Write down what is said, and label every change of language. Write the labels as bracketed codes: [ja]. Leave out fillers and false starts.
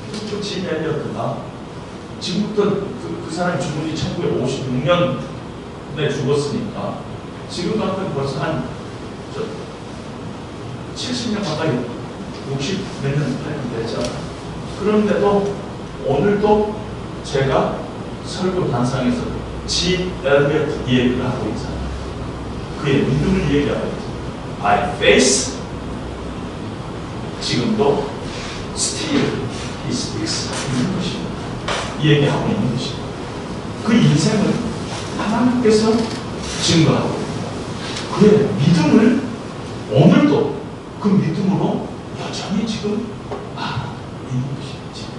[ko] 그 짐 엘리어트가 지금부터 그 사람이 죽은 지 1956년에 죽었으니까 지금 같은 벌써 한 70년 가까이 60 몇 년 됐죠. 그런데도 오늘도 제가 설교 단상에서 짐 엘리어트 이야기를 하고 있잖아요. 그의 믿음을 얘기하고 있죠. [en] By faith, [ko] 지금도 [en] still he speaks [ko] 있는 것입니다. 이 얘기하고 있는 것입니다. 그 인생을 하나님께서 증거하고 있습니다. 그의 믿음을 오늘도 그 믿음으로 여전히 지금 있는 것입니다.